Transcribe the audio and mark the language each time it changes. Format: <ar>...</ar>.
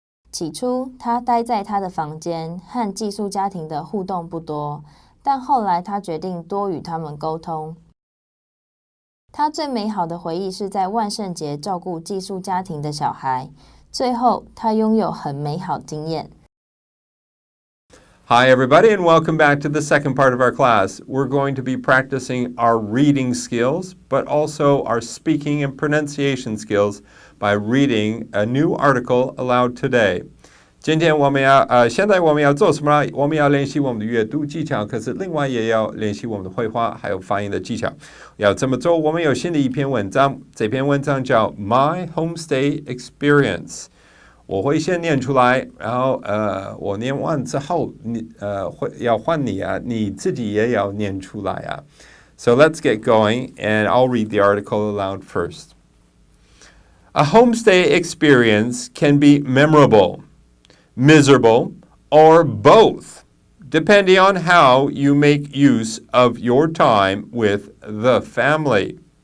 <zh>起初，他待在他的房间，和寄宿家庭的互动不多，但后来他决定多与他们沟通。他最美好的回忆是在万圣节照顾寄宿家庭的小孩，最后他拥有很美好经验。</zh> <en>Hi, everybody, and welcome back to the second part of our class. We're going to be practicing our reading skills, but also our speaking and pronunciation skills by reading a new article aloud today.</en> <zh>现在我们要做什么呢？我们要练习我们的阅读技巧，可是另外也要练习我们的绘画还有发音的技巧。要这么做，我们有新的一篇文章，这篇文章叫</zh> <en>My Homestay Experience。</en> <zh>我会先念出来，然后我念完之后，要换你啊，你自己也要念出来啊。</zh> <en>So let's get going, and I'll read the article aloud first. A homestay experience can be memorable, miserable, or both, depending on how you make use of your time with the family.</en>